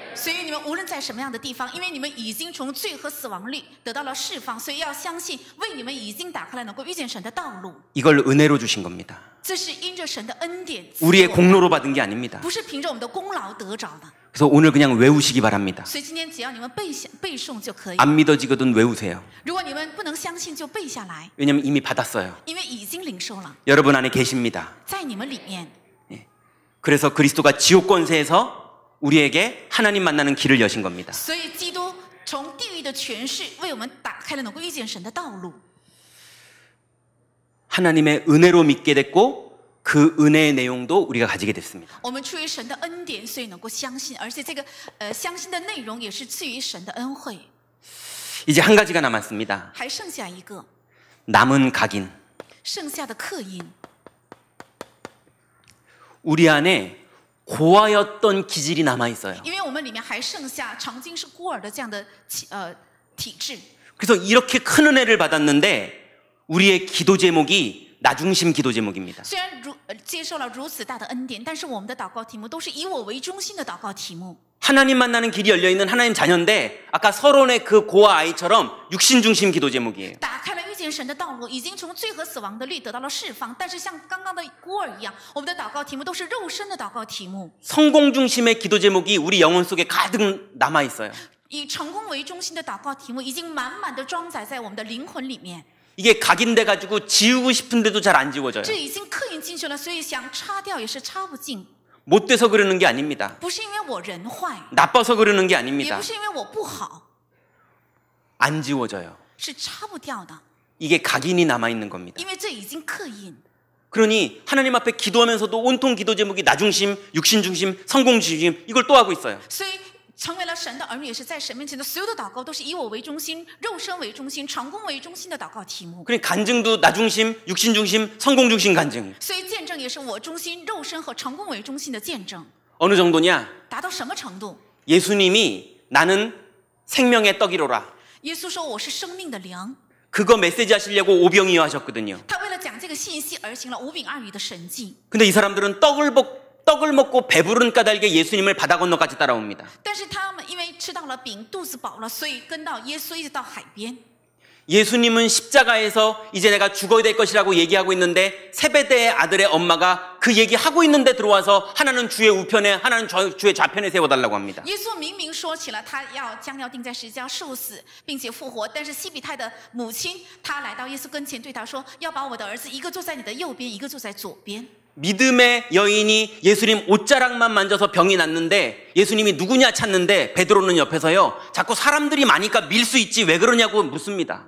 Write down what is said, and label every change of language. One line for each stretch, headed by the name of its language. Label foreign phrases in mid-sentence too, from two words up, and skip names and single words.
Chinese: 所以你们无论在什么样的地方，因为你们已经从罪和死亡里得到了释放，所以要相信为你们已经打开了能够遇见神的道路。
Korean: 이걸 은혜로 주신 겁니다.
Chinese: 这是因着神的恩典，
Korean: 우리의 공로로 받은 게 아닙니다.
Chinese: 不是凭着我们的功劳得着的。
Korean: 그래서 오늘 그냥 외우시기 바랍니다.
Chinese: 所以今天只要你们背诵就可以。
Korean: 안 믿어지거든 외우세요.
Chinese: 如果你们不能相信，就背下来，
Korean: 왜냐하면 이미 받았어요.
Chinese: 因为已经领受了，
Korean: 여러분 안에 계십니다.
Chinese: 在你们里面。
Korean: 그래서 그리스도가 지옥 권세에서 우리에게 하나님 만나는 길을 여신 겁니다.
Chinese: 所以基督从地狱的权势为我们打开了能够遇见神的道路。
Korean: 하나님의 은혜로 믿게 됐고 그 은혜의 내용도 우리가 가지게 됐습니다.
Chinese: 我们出于神的恩典，所以能够相信，而且这个相信的内容也是赐予神的恩惠。
Korean: 이제 한 가지가 남았습니다.
Chinese: 还剩下一个，
Korean: 남은 각인.
Chinese: 剩下的刻印。
Korean: 우리 안에 고아였던 기질이 남아 있어요.
Chinese: 因为我们里面还剩下曾经是孤儿的这样的体质，
Korean: 그래서 이렇게 큰 은혜를 받았는데 우리의 기도 제목이 나중심 기도 제목입니다.
Chinese: 虽然接受了如此大的恩典，但是我们的祷告题目都是以我为中心的祷告题目。
Korean: 하나님 만나는 길이 열려있는 하나님 자녀인데 아까 서론의 그 고아 아이처럼 육신 중심 기도 제목이에요.
Chinese: 打开了遇见神的道路，已经从罪和死亡的律得到了释放。但是像刚刚的孤儿一样，我们的祷告题目都是肉身的祷告题目。
Korean: 성공 중심의 기도 제목이 우리 영혼 속에 가득 남아 있어요.
Chinese: 以成功为中心的祷告题目已经满满的装载在我们的灵魂里面。
Korean: 이게 각인돼 가지고 지우고 싶은데도 잘 안 지워져요.
Chinese: 这已经刻印进去了，所以想擦掉也是擦不尽。
Korean: 못 돼서 그러는 게 아닙니다.
Chinese: 不是因为我人坏，
Korean: 나빠서 그러는 게
Chinese: 也
Korean: 아닙니다.
Chinese: 不是因为我不好，
Korean: 안 지워져요.
Chinese: 是擦不掉的，
Korean: 이게 각인이 남아 있는 겁니다.
Chinese: 因为这已经刻印。
Korean: 그러니 하나님 앞에 기도하면서도 온통 기도 제목이 나중심, 육신 중심, 성공 중심 이걸 또 하고 있어요.
Chinese: 所以成为了神的儿女，也是在神面前的所有的祷告都是以我为中心、肉身为中心、成功为中心的祷告题目。
Korean: 그러니 간증도 나중심, 육신 중심, 성공 중심 간증.
Chinese: 所以见证也是我中心、肉身和成功为中心的见证。
Korean: 어느 정도냐?
Chinese: 达到什么程度？
Korean: 예수님이 나는 생명의 떡이로라.
Chinese: 耶稣说我是生命的粮，
Korean: 그거 메시지 하시려고 오병이어 하셨거든요.
Chinese: 他为了讲这个信息而行了五饼二鱼的神迹。
Korean: 근데 이 사람들은 떡을 먹고 배부른 까닭에 예수님을 바다 건너까지 따라옵니다.
Chinese: 但是他们因为吃到了饼，肚子饱了，所以跟到耶稣一直到海边。
Korean: 예수님은 십자가에서 이제 내가 죽어야 될 것이라고 얘기하고 있는데 세베대의 아들의 엄마가 그 얘기하고 있는데 들어와서 하나는 주의 우편에 하나는 주의 좌편에 세워달라고 합니다.
Chinese: 耶稣明明说起了他将要钉在十字架受死，并且复活，但是西比泰的母亲她来到耶稣跟前，对他说：“要把我的儿子一个坐在你的右边，一个坐在左边。”
Korean: 믿음의 여인이 예수님 옷자락만 만져서 병이 낫는데 예수님이 누구냐 찾는데 베드로는 옆에서요 자꾸 사람들이 많으니까 밀 수 있지 왜 그러냐고 묻습니다.